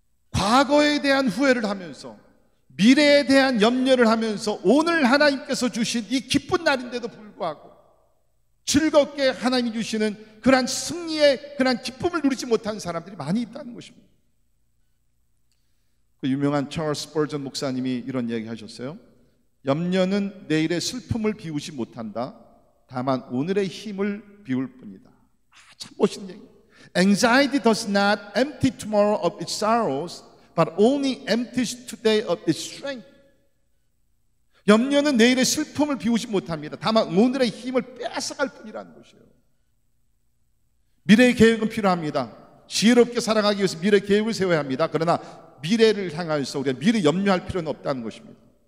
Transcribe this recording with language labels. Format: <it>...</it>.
<ko>과거에 대한 후회를 하면서 미래에 대한 염려를 하면서 오늘 하나님께서 주신 이 기쁜 날인데도 불구하고 즐겁게 하나님이 주시는 그러한 승리의 그러한 기쁨을 누리지 못한 사람들이 많이 있다는 것입니다. 그 유명한 찰스 스퍼전 목사님이 이런 얘기 하셨어요. 염려는 내일의 슬픔을 비우지 못한다. 다만 오늘의 힘을 비울 뿐이다. 참 멋있는 얘기.</ko> <en>Anxiety does not empty tomorrow of its sorrows, but only empties today of its strength.</en> <ko>염려는 내일의 슬픔을 비우지 못합니다. 다만 오늘의 힘을 빼앗아갈 뿐이라는 것이에요. 미래의 계획은 필요합니다. 지혜롭게 살아가기 위해서 미래 계획을 세워야 합니다. 그러나 미래를 향해서 우리가 미래 염려할 필요는 없다는 것입니다.</ko>